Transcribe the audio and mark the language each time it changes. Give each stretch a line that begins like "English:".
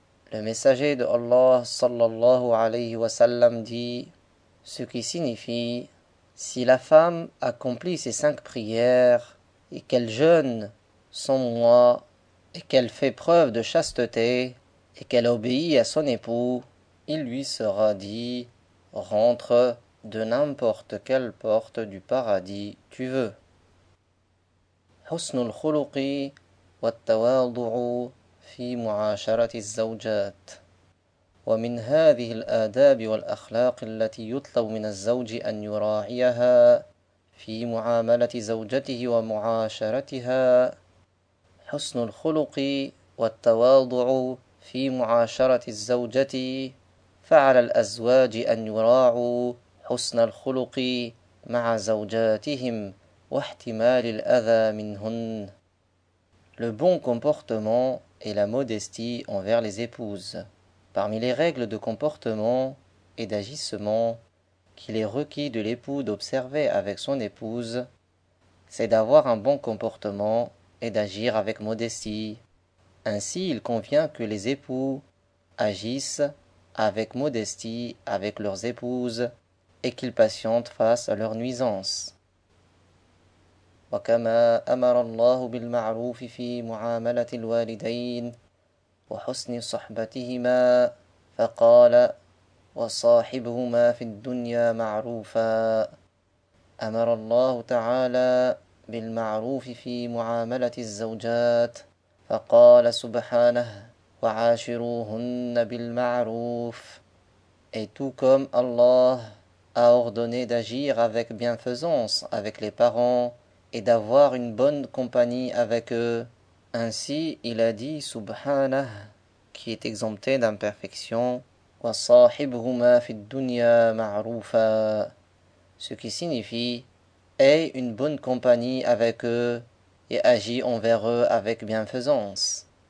French: Le messager de Allah sallallahu alayhi wa sallam dit, ce qui signifie si la femme accomplit ses 5 prières et qu'elle jeûne sans mois et qu'elle fait preuve de chasteté et qu'elle obéit à son époux, il lui sera dit rentre de n'importe quelle porte du paradis tu veux.
Arabic: حسن الخلق والتواضع في معاشرة الزوجات. ومن هذه الآداب والأخلاق التي يطلب من الزوج أن يراعيها في معاملة زوجته ومعاشرتها حسن الخلق والتواضع في معاشرة الزوجة، فعلى الأزواج أن يراعوا حسن الخلق مع زوجاتهم واحتمال الأذى منهن.
French: Le bon comportement et la modestie envers les épouses. Parmi les règles de comportement et d'agissement qu'il est requis de l'époux d'observer avec son épouse, c'est d'avoir un bon comportement et d'agir avec modestie. Ainsi, il convient que les époux agissent avec modestie avec leurs épouses et qu'ils patientent face à leurs nuisances.
Arabic: وكما أمر الله بالمعروف في معاملة الوالدين وحسن صحبتهما فقال وصاحبهما في الدنيا معروفا. أمر الله تعالى بالمعروف في معاملة الزوجات فقال سبحانه وعاشروهن بالمعروف.
French: Et tout comme Allah a ordonné d'agir avec bienfaisance avec les parents et d'avoir une bonne compagnie avec eux, ainsi il a dit Subhanah, qui est exempté d'imperfection,
Arabic: وَصَاحِبْهُمَا فِي الدُّنْيَا مَعْرُوفًا,
French: ce qui signifie aie une bonne compagnie avec eux et agis envers eux avec bienfaisance.